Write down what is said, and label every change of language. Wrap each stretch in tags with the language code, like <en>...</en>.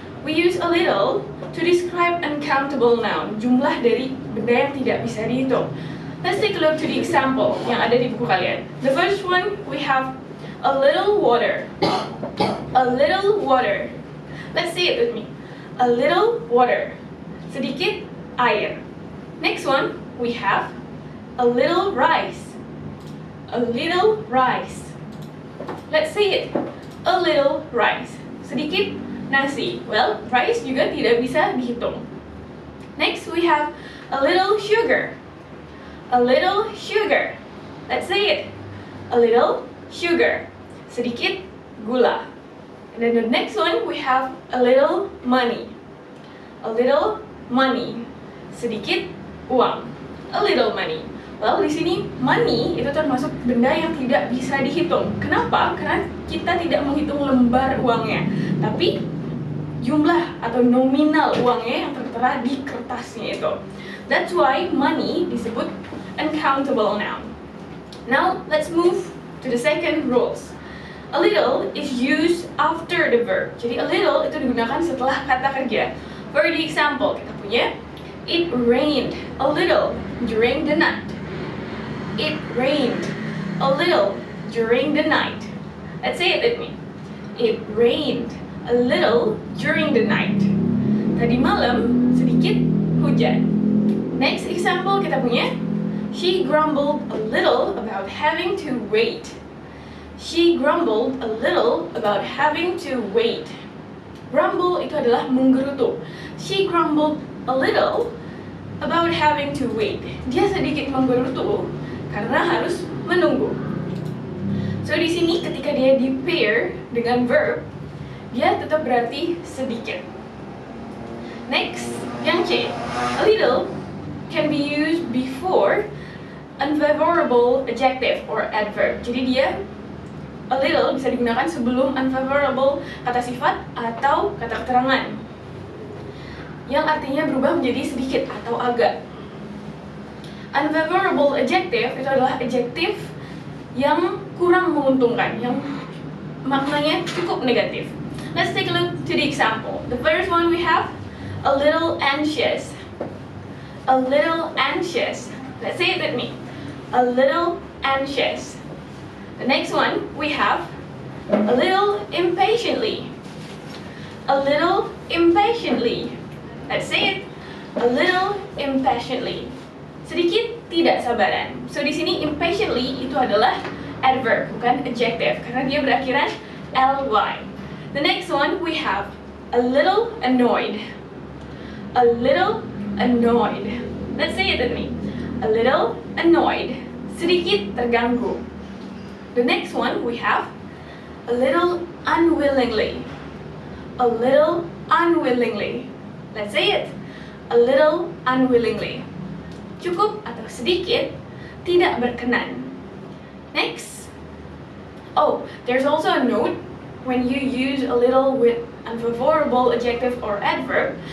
<en>We use a little to describe uncountable noun,</en> <id>jumlah dari benda yang tidak bisa dihitung.</id> <en>Let's take a look to the example</en> <id>yang ada di buku kalian.</id> <en>The first one, we have a little water. A little water. Let's say it with me. A little water.</en> <id>Sedikit air.</id> <en>Next one, we have a little rice. A little rice. Let's say it. A little rice.</en> <id>Sedikit nasi. Well, rice juga tidak bisa dihitung.</id> <en>Next, we have a little sugar. A little sugar. Let's say it. A little sugar.</en> <id>Sedikit gula.</id> <en>And then the next one, we have a little money. A little money.</en> <id>Sedikit uang.</id> <en>A little money.</en> <id>Well, di sini money itu termasuk benda yang tidak bisa dihitung. Kenapa? Karena kita tidak menghitung lembar uangnya, tapi jumlah atau nominal uangnya yang tertera di kertasnya itu.</id> <en>That's why money</en> <id>disebut</id> <en>uncountable noun. Now, let's move to the second rules. A little is used after the verb.</en> <id>Jadi a little itu digunakan setelah kata kerja.</id> <en>For the example,</en> <id>kita punya</id> <en>it rained a little during the night. It rained a little during the night. Let's say it with me. It rained a little during the night.</en> <id>Tadi malam sedikit hujan.</id> <en>Next example</en> <id>kita punya,</id> <en>she grumbled a little about having to wait. She grumbled a little about having to wait.</en> <id>Grumble itu adalah menggerutu.</id> <en>She grumbled a little about having to wait.</en> <id>Dia sedikit menggerutu karena harus menunggu. So di sini ketika dia di pair dengan verb, dia tetap berarti sedikit.</id> <en>Next,</en> <id>yang C.</id> <en>A little can be used before unfavorable adjective or adverb.</en> <id>Jadi dia a little bisa digunakan sebelum unfavorable kata sifat atau kata keterangan yang artinya berubah menjadi sedikit atau agak. Unfavorable adjective itu adalah adjektif yang kurang menguntungkan, yang maknanya cukup negatif.</id> <en>Let's take a look to the example. The first one we have a little anxious. A little anxious. Let's say it with me. A little anxious. The next one we have a little impatiently. A little impatiently. Let's say it. A little impatiently.</en> <id>Sedikit tidak sabaran. So di sini impatiently itu adalah adverb, bukan adjective, karena dia berakhiran ly.</id> <en>The next one we have a little annoyed. A little annoyed. Let's say it with me. A little annoyed.</en> <id>Sedikit terganggu.</id> <en>The next one we have a little unwillingly. A little unwillingly. Let's say it. A little unwillingly.</en> <id>Cukup atau sedikit tidak berkenan.</id> <en>Next. Oh, there's also a note when you use a little with unfavorable adjective or adverb.</en>